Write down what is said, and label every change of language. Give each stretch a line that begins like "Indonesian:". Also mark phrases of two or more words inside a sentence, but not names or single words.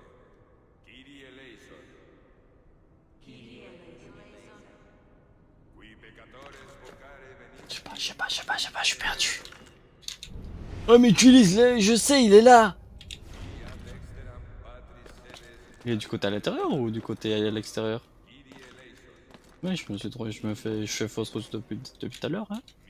Greek: Kyrie eleison. Kyrie eleison.
Latin: Qui peccatores vocare venit.
French: Je suis perdu. Oh mais utilise-le, je sais, il est là. Il est du côté à l'intérieur ou du côté à l'extérieur? Oui, je me suis trompé, je fais fausse route depuis tout à l'heure, hein.